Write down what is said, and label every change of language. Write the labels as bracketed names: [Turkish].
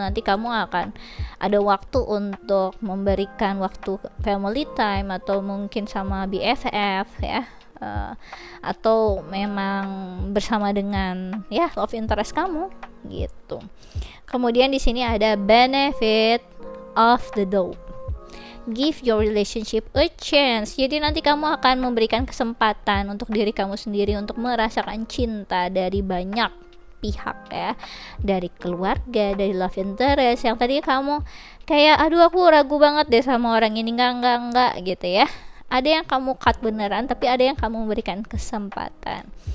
[Indonesian] Nanti kamu akan ada waktu untuk memberikan waktu [English] family time, [Indonesian] atau mungkin sama BFF ya, atau memang bersama dengan ya [English] love interest [Indonesian] kamu gitu. Kemudian di sini ada [English] benefit of the doubt. Give your relationship a chance. [Indonesian] Jadi nanti kamu akan memberikan kesempatan untuk diri kamu sendiri untuk merasakan cinta dari banyak pihak ya, dari keluarga, dari [English] love interest [Indonesian] yang tadi kamu kayak aduh aku ragu banget deh sama orang ini, enggak gitu ya. Ada yang kamu cut beneran, tapi ada yang kamu memberikan kesempatan.